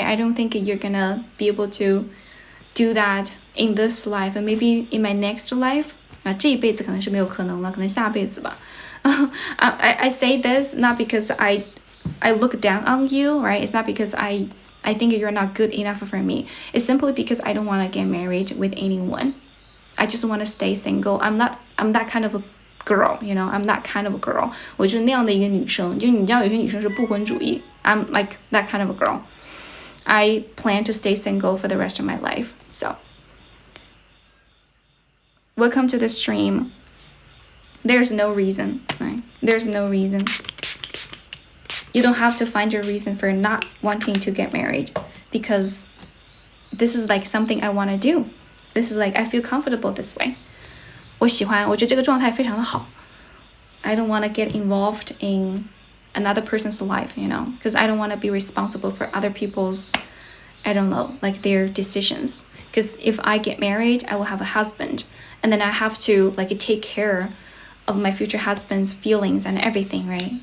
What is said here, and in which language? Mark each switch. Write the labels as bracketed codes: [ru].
[en] I don't think you're gonna be able to do that in this life, and maybe in my next life. [zh] 这一辈子可能是没有可能了，可能下辈子吧。 [en] I say this not because I look down on you, right? It's not because I think you're not good enough for me. It's simply because I don't want to get married with anyone. I just want to stay single. I'm that kind of a girl, I'm that kind of a girl. [zh] 我就是那样的一个女生，就你知道有些女生是不婚主义。 [en] I'm like that kind of a girl. I plan to stay single for the rest of my life. So welcome to the stream. There's no reason, right? There's no reason. You don't have to find your reason for not wanting to get married, because this is like something I want to do. This is like I feel comfortable this way. [zh] 我喜欢，我觉得这个状态非常的好。 [en] I don't want to get involved in another person's life, you know, because I don't want to be responsible for other people's, I don't know, like their decisions. Because if I get married, I will have a husband, and then I have to like take care of my future husband's feelings and everything, right?